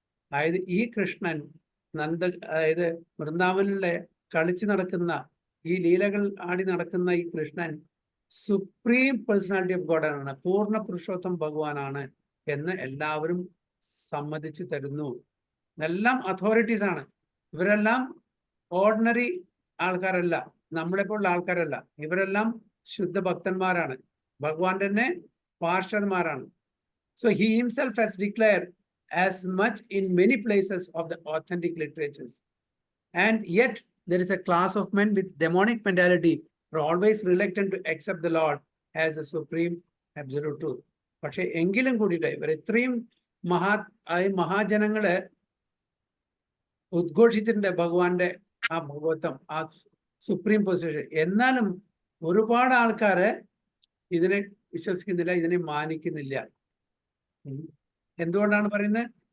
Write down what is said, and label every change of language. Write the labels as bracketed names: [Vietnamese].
[Malayalam] അതായത് ഈ കൃഷ്ണൻ അതായത് വൃന്ദാവനിലെ കളിച്ചു നടക്കുന്ന ഈ ലീലകൾ ആടി നടക്കുന്ന ഈ Krishnan supreme personality of God ആണ്, പൂർണ്ണ പുരുഷോത്തം ഭഗവാനാണ് എന്ന് എല്ലാവരും സമ്മതിച്ചു തരുന്നു. എല്ലാം അതോറിറ്റീസ് ആണ്. ഇവരെല്ലാം ഓർഡിനറി ആൾക്കാരല്ല, നമ്മളെപ്പോലുള്ള ആൾക്കാരല്ല. ഇവരെല്ലാം ശുദ്ധ ഭക്തന്മാരാണ്, ഭഗവാൻ തന്നെ പാർഷദന്മാരാണ്. [English] So he himself has declared as much in many places of the authentic literatures. And yet there is a class of men with demonic mentality are always reluctant to accept the Lord as the supreme absolute truth. [Malayalam] പക്ഷെ എങ്കിലും കൂടിയിട്ട് ഇവർ ഇത്രയും മഹാജനങ്ങള് ഉദ്ഘോഷിച്ചിട്ടുണ്ട് ഭഗവാന്റെ ആ ഭഗവത്വം, ആ supreme position. എന്നാലും ഒരുപാട് ആൾക്കാര് ഇതിനെ വിശ്വസിക്കുന്നില്ല, ഇതിനെ മാനിക്കുന്നില്ല. എന്തുകൊണ്ടാണ് പറയുന്നത്?